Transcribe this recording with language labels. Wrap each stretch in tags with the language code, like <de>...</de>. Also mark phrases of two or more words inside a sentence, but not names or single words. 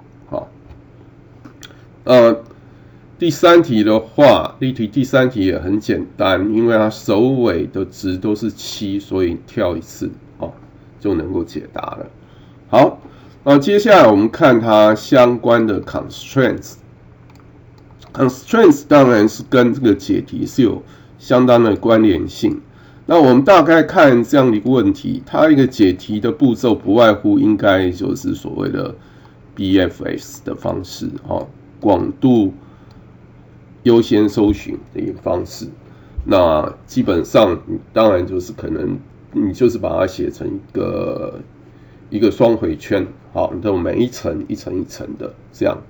<zh>第3題的話，例題第3題也很簡單，因為它首尾的值都是7，所以跳一次就能夠解答了。好，接下來我們看它相關的 constraints。constraints 當然是跟這個解題是有相當的關聯性。那我們大概看這樣的一個問題，它一個解題的步驟不外乎應該就是所謂的 BFS 的方式廣度優先搜尋的一個方式。那基本上你當然就是可能你就是把它寫成一個雙回圈你都每一层一层一层的這樣。</zh>